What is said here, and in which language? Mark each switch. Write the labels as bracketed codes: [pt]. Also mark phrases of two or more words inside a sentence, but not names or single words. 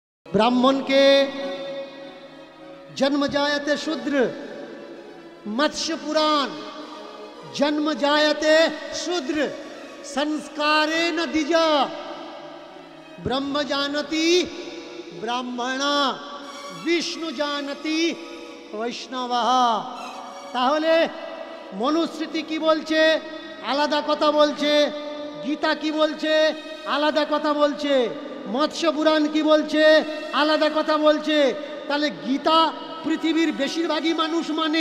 [sa] ब्राह्मण के जन्म जायते शूद्र, मत्स्य पुराण जन्म जायते शूद्र, संस्कारेण द्विज, ब्रह्म जानति ब्राह्मणा, विष्णु जानति वैष्णवः। [bn] তাহলে মনুস্মৃতি কি বলছে? আলাদা কথা বলছে। গীতা কি বলছে? আলাদা কথা বলছে। মৎস্য পুরাণ কি বলছে? আলাদা কথা বলছে। তাহলে গীতা পৃথিবীর বেশিরভাগই মানুষ মানে।